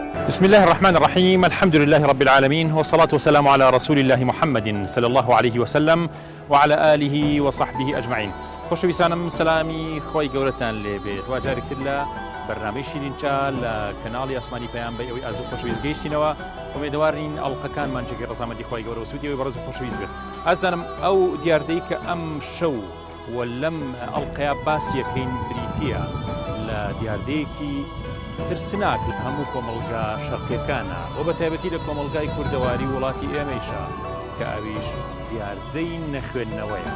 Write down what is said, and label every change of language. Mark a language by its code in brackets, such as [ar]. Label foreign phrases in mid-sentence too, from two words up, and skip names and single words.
[ar] بسم الله الرحمن الرحيم. الحمد لله رب العالمين، والصلاة والسلام على رسول الله محمد صلى الله عليه وسلم وعلى آله وصحبه أجمعين. [ckb] خۆشەویستانم سلامی خۆی گەورەتان لێبێت. وا جارێکتر لە بەرنامەی شیرینچا لە کەناڵی ئاسمانی پەیام بە ئەوەی ئازوو خۆشەویست گەیشتینەوە. ئومێدوارین ئەڵقەکانمان جێگەی ڕەزامەندی خۆی گەورە و سوودی بەڕێز و خۆشەویست بێت. ئازانم ئەو دیاردەی کە ئەم شەو و لەم ئەڵقەیە باسیەکەین بریتیە لە دیاردەیەکی ترسناک لە هەموو کۆمەڵگا شەرقیەکانە و بە تایبەتی لە کۆمەڵگای کوردەواری وڵاتی ئێمەیشە کە ئەویش دیاردەی نەخوێندنەوەیە.